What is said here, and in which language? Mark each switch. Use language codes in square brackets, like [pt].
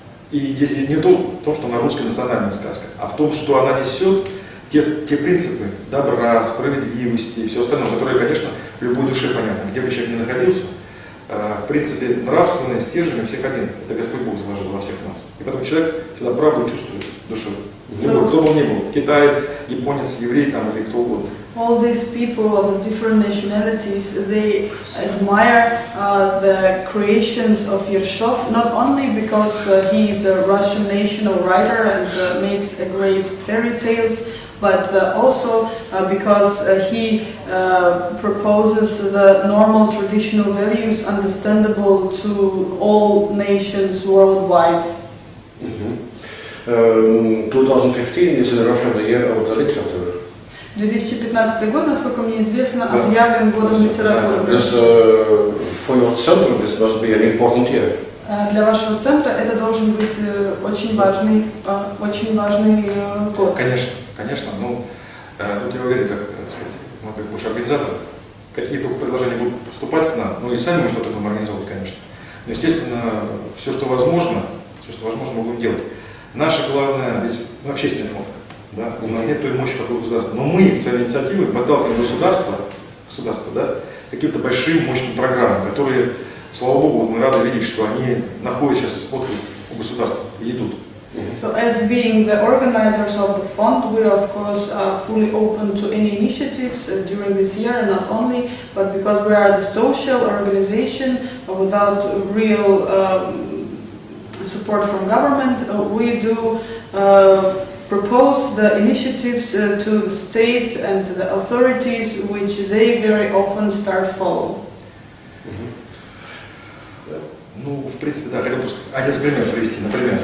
[ru] И здесь не в том, что она русская национальная сказка, а в том, что она несет те принципы добра, справедливости и все остальное, которые, конечно, в любой душе понятно, где бы человек ни находился. В принципе, нравственные стержни всех один. Это Господь Бог заложил во всех нас. И поэтому человек всегда правду чувствует душой. Любой, кто бы он ни был, китаец, японец, еврей там, или кто угодно. [en] All these people of different nationalities, they admire the creations of Yershov, not only because he is a Russian national writer and makes a great fairy tales, but also because he proposes the normal traditional values understandable to all nations worldwide. 2015 is in Russia the year of the literature. [ru] 2015 год, насколько мне известно, объявлен годом литературы. [en] For your center, this must be an important year. [ru] Для вашего центра это должен быть очень важный год. Конечно. Ну, тут я уверен, как сказать, мы как бывший организатор, какие только предложения будут поступать к нам, ну и сами мы что-то будем организовывать, конечно. Но, естественно, все, что возможно, мы будем делать. Наше главное, ведь мы общественный фонд, да? У нас нет той мощи, как у государства, но мы своей инициативой подталкиваем государство, да, каким-то большим мощным программам, которые, слава Богу, мы рады видеть, что они находят сейчас отклик у государства и идут. [en] So as being the organizers of the fund, we are of course fully open to any initiatives during this year, and not only, but because we are the social organization without real support from government, we do propose the initiatives to the state and the authorities, which they very often start follow. [ru] Ну, в принципе, да, хотел бы один пример привести, например.